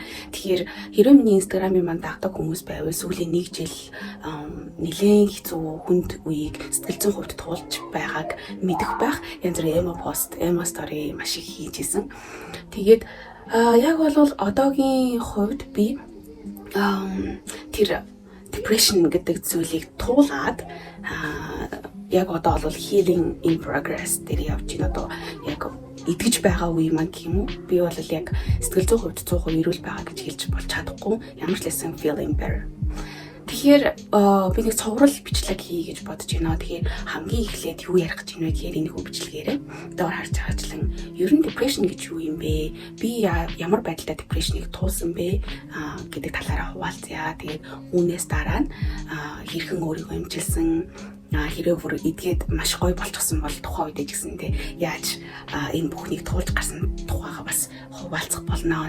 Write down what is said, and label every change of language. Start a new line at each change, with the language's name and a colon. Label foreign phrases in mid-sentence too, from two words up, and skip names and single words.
Mongolian: Тэгэхээр хэрвээ миний инстаграмын манд дагдаг хүмүүс байвал сүүлийн 1 жил нэлээд хэцүү хүнд үеийг сэтгэл зүйн хувьд туулж байгааг мэдэх байх. Янз бүрийн эмо пост, эмо стори маш их хийжсэн. Тэгээд яг бол одоогийн хувьд би тэр depression гэдэг зүйлийг туулаад яг одоо бол
English: healing in progress
Mongolian: дээр явж байна. Одоо яг идэж байгаа үе маань юм уу? Би бол яг сэтгэл зүйн хувьд 100% эрүүл байгаа гэж хэлж болж чадахгүй. Ямар ч лсэн
English: feeling better.
Mongolian: Тэгэхээр би нэг цуврал бичлэг хий гэж бодож байна. Тэгэхээр хамгийн эхлээд юу ярих гэж байна вэ гэхээр энэ бичлэгээрээ доор харж байгаачлан ер нь depression гэж юу юм бэ? Би ямар байдлаар depression-ыг туулсан бэ гэдэг талаараа хуваалцъя. Тэгээд үүнээс дараа нь хэрхэн өөрийгөө эмчилсэн, хэрэг бүр эдгээд маш гоё болчихсон бол тухайн үед гэсэндээ яаж энэ бүхнийг туулж гарсан тухайга бас хуваалцах болно.